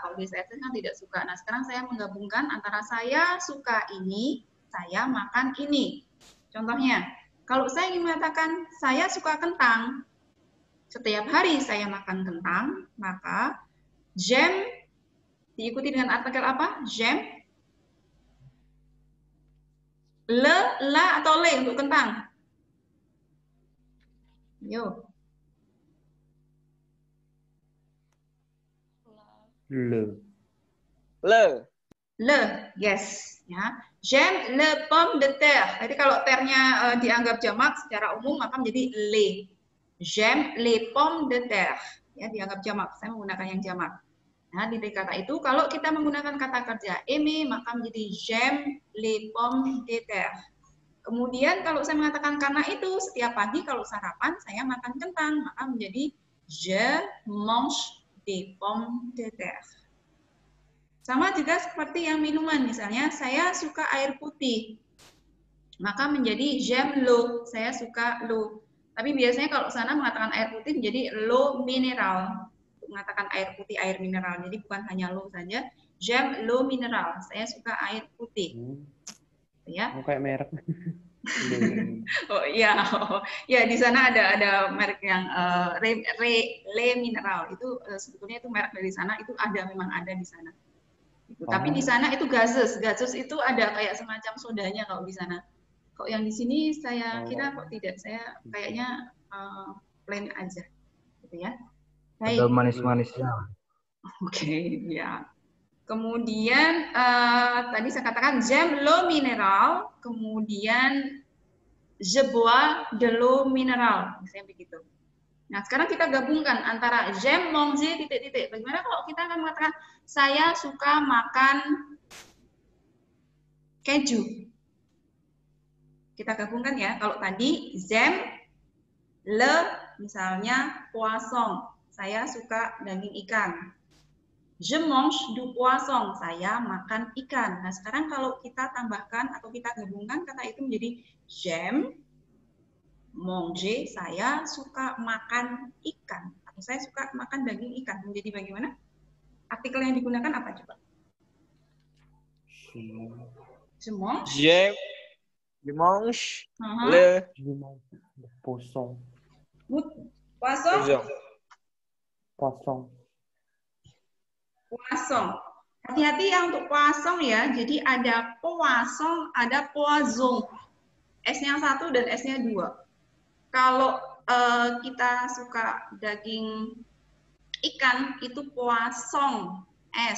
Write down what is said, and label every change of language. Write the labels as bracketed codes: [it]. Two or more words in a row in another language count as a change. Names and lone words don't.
[id] Kalau détester kan tidak suka. Nah, sekarang saya menggabungkan antara saya suka ini, saya makan ini. Contohnya, kalau saya ingin mengatakan saya suka kentang, setiap hari saya makan kentang, maka j'aime diikuti dengan artikel apa? [fr] J'aime. Le, la, [id] atau le untuk kentang? Yo. [fr] Le. [id] Le, yes. Ya. [fr] J'aime le pomme de terre. [id] Jadi kalau ternya dianggap jamak secara umum, maka menjadi les. [fr] J'aime les pommes de terre. [id] Ya, dianggap jamak. Saya menggunakan yang jamak. Nah, di kata itu, kalau kita menggunakan kata kerja aimer, maka menjadi [fr] j'aime les pommes de terre. [id] Kemudian kalau saya mengatakan karena itu, setiap pagi kalau sarapan saya makan kentang, maka menjadi [fr] je mange des pommes de terre. [id] Sama juga seperti yang minuman, misalnya saya suka air putih, maka menjadi [fr] j'aime l'eau, [id] saya suka l'eau. Tapi biasanya kalau sana mengatakan air putih menjadi [fr] l'eau minérale. [id] Mengatakan air putih, air mineral. Jadi bukan hanya l'eau saja. [fr] J'aime l'eau minérale. [id] Saya suka air putih. Ya. Oh, kayak merek. Oh iya, ya di sana ada merek yang Le Mineral. Itu sebetulnya itu merek dari sana. Itu memang ada di sana. Gitu. Oh. Tapi di sana itu gases. Gases itu ada kayak semacam sodanya kalau di sana. Kok yang di sini saya kira kok tidak. Saya kayaknya plain aja, gitu ya. Baik. Ada manis-manisnya. Oke, ya. Kemudian tadi saya katakan [fr] j'aime l'eau minérale, [id] kemudian [fr] je bois de l'eau minérale, [id] misalnya begitu. Nah, sekarang kita gabungkan antara [fr] j'aime manger [id] titik-titik. Bagaimana kalau kita akan mengatakan saya suka makan keju? Kita gabungkan ya. Kalau tadi [fr] j'aime le, [id] misalnya poisson. Saya suka daging ikan. [fr] Je mange du poisson. [id] Saya makan ikan. Nah, sekarang kalau kita tambahkan atau kita gabungkan kata itu menjadi [fr] j'aime manger. [id] Saya suka makan ikan. Atau saya suka makan daging ikan. Menjadi bagaimana? Artikel yang digunakan apa coba? [fr] Je mange. Je mange le poisson. Poisson. Poisson. Poisson. [id] Hati-hati ya untuk poisson ya. Jadi ada poisson, ada poisson. S-nya 1 dan S-nya 2. Kalau kita suka daging ikan itu poisson S.